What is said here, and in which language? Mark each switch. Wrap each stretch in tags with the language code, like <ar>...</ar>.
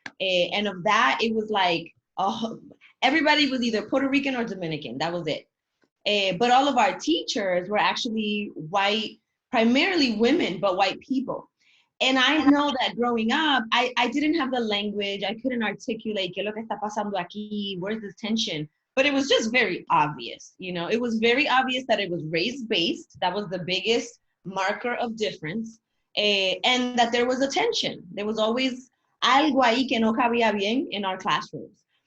<en>And of that, it was like, everybody was either Puerto Rican or Dominican. That was it. But all of our teachers were actually white, primarily women, but white people. And I know that growing up, I didn't have the language. I couldn't articulate,</en> <es>¿qué es lo que está pasando aquí?</es> <en>Where's this tension? But it was just very obvious, you know? It was very obvious that it was race-based. That was the biggest marker of difference. And that there was a tension. There was always</en> <es>algo ahí que no cabía bien</es> <en>in our classrooms.</en>